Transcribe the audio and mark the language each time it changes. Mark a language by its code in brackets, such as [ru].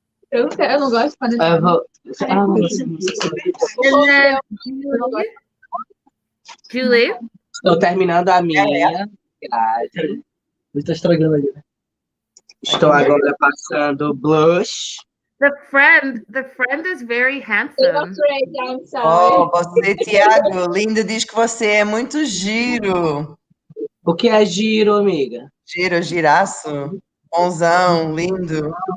[pt] Eu não gosto de panetone. Eu vou... Ah, mas... [en] And then Julie? [pt] Estou terminando a minha grade. Estou estragando ali, né? Estou agora passando blush. [en] The friend is very handsome. I'm sorry. [pt] Oh, você, Tiago, linda, diz que você é muito giro. O que é giro, amiga? Giro, giraço, bonzão, lindo.